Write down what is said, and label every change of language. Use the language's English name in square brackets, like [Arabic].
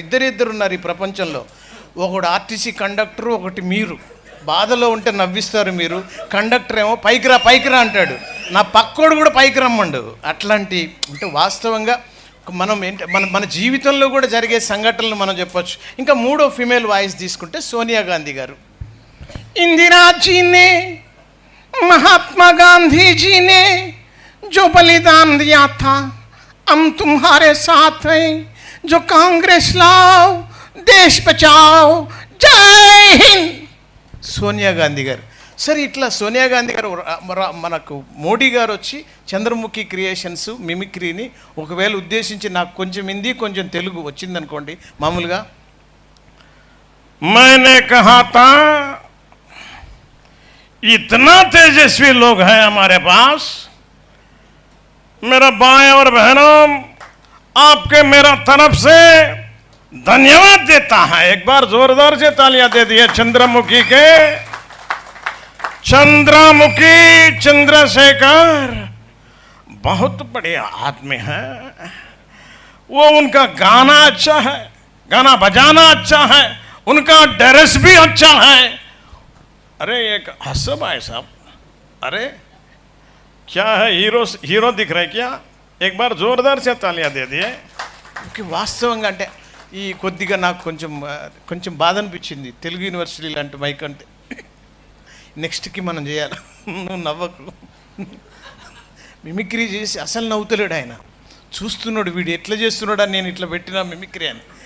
[Telugu] ఇద్దరు ఉన్నారు ఈ ప్రపంచంలో, ఒకడు ఆర్టీసీ కండక్టరు, ఒకటి మీరు. బాధలో ఉంటే నవ్విస్తారు మీరు, కండక్టర్ ఏమో పైకి రా అంటాడు, నా పక్కోడు కూడా పైకి రమ్మండు. అట్లాంటి అంటే వాస్తవంగా మనం ఏంటి మన జీవితంలో కూడా జరిగే సంఘటనలు మనం చెప్పొచ్చు. ఇంకా మూడో ఫీమేల్ వాయిస్ తీసుకుంటే సోనియా గాంధీ గారు. [Hindi] ఇందిరాజీనే महात्मा गांधी जी ने जो बलिदान दिया था हम तुम्हारे साथ हैं, जो कांग्रेस लाओ देश बचाओ जय हिंद. [Telugu] సోనియా గాంధీ గారు. సరే ఇట్లా సోనియా గాంధీ గారు మనకు మోడీ గారు వచ్చి చంద్రముఖి క్రియేషన్స్ మిమిక్రీని ఒకవేళ ఉద్దేశించి నాకు కొంచెం హిందీ కొంచెం తెలుగు వచ్చిందనుకోండి మామూలుగా, [Hindi] मैंने कहा था इतना तेजस्वी लोग हैं हमारे पास, मेरा भाई और बहनों आपके मेरा तरफ से धन्यवाद देता है. एक बार जोरदार से तालियां दे दिए चंद्रमुखी के. चंद्रमुखी चंद्रशेखर बहुत बड़े आदमी है, वो उनका गाना अच्छा है, गाना बजाना अच्छा है, उनका ड्रेस भी अच्छा है. अरे एक हंसो भाई साहब, अरे क्या है हीरो दिख रहे क्या? एक बार जोरदार से तालियां दे दिए. [Telugu] వాస్తవంగా అంటే ఈ కొద్దిగా నాకు కొంచెం బాధ అనిపించింది తెలుగు యూనివర్సిటీ లాంటి మైక్ అంటే. నెక్స్ట్కి మనం చేయాలి. నువ్వు నవ్వకు, మిమిక్రీ చేసి అసలు నవ్వుతలేడు ఆయన, చూస్తున్నాడు వీడు ఎట్లా చేస్తున్నాడు అని నేను ఇట్లా పెట్టినా మిమిక్రీ అని.